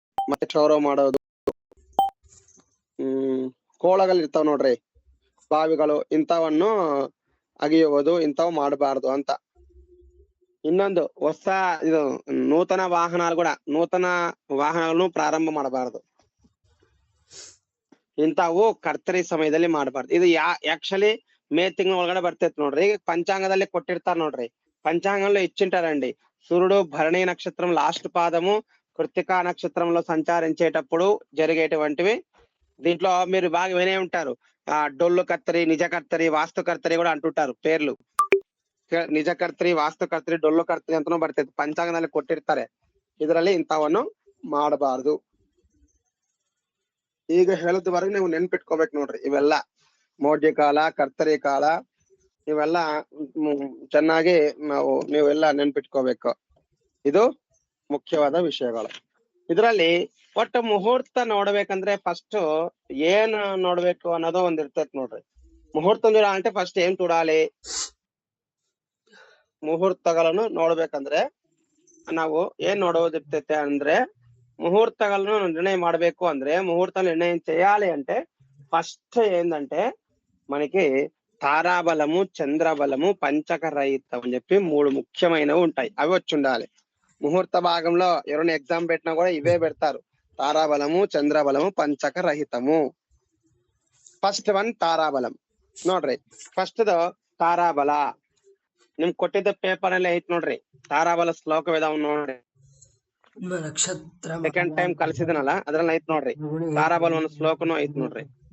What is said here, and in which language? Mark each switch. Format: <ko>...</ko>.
<kn>ಮತ್ತೆ ಕ್ಷೌರ ಮಾಡೋದು, ಕೋಳಗಳು ಇರ್ತಾವ ನೋಡ್ರಿ, ಬಾವಿಗಳು, ಇಂಥವನ್ನು ಅಗಿಯುವುದು, ಇಂಥವು ಮಾಡಬಾರದು ಅಂತ. ಇನ್ನೊಂದು ನೂತನ ವಾಹನಗಳನ್ನು ಪ್ರಾರಂಭ ಮಾಡಬಾರದು. ಇಂಥವು ಕರ್ತರಿ ಸಮಯದಲ್ಲಿ ಮಾಡಬಾರ್ದು. ಇದು ಆಕ್ಚುಲಿ మే ತಿಂಗಳ ಒಳಗಡೆ ಬರ್ತೈತಿ ನೋಡ್ರಿ. ಈಗ ಪಂಚಾಂಗದಲ್ಲಿ ಕೊಟ್ಟಿರ್ತಾರ ನೋಡ್ರಿ,</kn> <te>పంచాంగంలో ఇచ్చింటారండి. సూర్యుడు భరణి నక్షత్రం లాస్ట్ పాదము కృత్తికా నక్షత్రంలో సంచరించేటప్పుడు జరిగేటువంటివి దీంట్లో మీరు బాగా వినే ఉంటారు, డొల్లు కర్తరి, నిజ కర్తరి, వాస్తు కర్తరి కూడా ಅಂಟುಂಟಾరు పేర్లు.</te> <kn>ನಿಜ ಕರ್ತರಿ, ವಾಸ್ತು ಕರ್ತರಿ, ಡೊಳ್ಳು ಕರ್ತರಿ ಅಂತನೂ ಬರ್ತೈತಿ, ಪಂಚಾಂಗದಲ್ಲಿ ಕೊಟ್ಟಿರ್ತಾರೆ. ಇದರಲ್ಲಿ ಇಂಥವನ್ನು ಮಾಡಬಾರದು. ಈಗ ಹೇಳದವರೆಗೆ ನೀವು ನೆನ್ಪಿಟ್ಕೋಬೇಕು ನೋಡ್ರಿ. ಇವೆಲ್ಲ ಮೋಡ್ಯ ಕಾಲ, ಕರ್ತರಿ ಕಾಲ, ಇವೆಲ್ಲ ಚೆನ್ನಾಗಿ ನೀವೆಲ್ಲ ನೆನ್ಪಿಟ್ಕೋಬೇಕು. ಇದು ಮುಖ್ಯವಾದ ವಿಷಯಗಳು. ಇದರಲ್ಲಿ ಒಟ್ಟು ಮುಹೂರ್ತ ನೋಡ್ಬೇಕಂದ್ರೆ ಫಸ್ಟ್ ಏನ್ ನೋಡ್ಬೇಕು ಅನ್ನೋದು ಒಂದ್ ಇರ್ತೈತಿ ನೋಡ್ರಿ.</kn> <te>ಮುಹೂರ್ತ అంటే ಫಸ್ಟ್ ಏನ್ చూడాలి?</te> <kn>ಮುಹೂರ್ತಗಳನ್ನು ನೋಡ್ಬೇಕಂದ್ರೆ ನಾವು ಏನ್ ನೋಡೋದಿರ್ತೈತೆ ಅಂದ್ರೆ,</kn> <te>ముహూర్తాలను నిర్ణయం ಮಾಡಬೇಕು ಅಂದ್ರೆ, ముహూర్త నిర్ణయం చేయాలి అంటే ఫస్ట్ ఏంటంటే మనకి తారాబలము, చంద్రబలము, పంచక రహితం అని చెప్పి 3 ముఖ్యమైనవి ఉంటాయి. అవి వచ్చి ఉండాలి. ముహూర్త భాగంలో ఎవరైనా ఎగ్జామ్ పెట్టినా కూడా ఇవే పెడతారు, తారాబలము, చంద్రబలము, పంచక రహితము.</te> <kn>ಫಸ್ಟ್ ಒನ್ ತಾರಾಬಲಂ ನೋಡ್ರಿ. ಫಸ್ಟ್ ತಾರಾಬಲ ನಿಮ್ ಕೊಟ್ಟಿದ್ದ ಪೇಪರ್ ಅಲ್ಲಿ ಐತ್ ನೋಡ್ರಿ, ತಾರಾಬಲ ಶ್ಲೋಕವಿದಾವ್ ನೋಡ್ರಿ. ಸೆಕೆಂಡ್ ಟೈಮ್ ಕಲಿಸಿದನಲ್ಲ ಅದ್ರಲ್ಲಿ ಐತ್ ನೋಡ್ರಿ, ತಾರಾಬಲ ಒಂದು ಶ್ಲೋಕನು ಐತ್ ನೋಡ್ರಿ.</kn>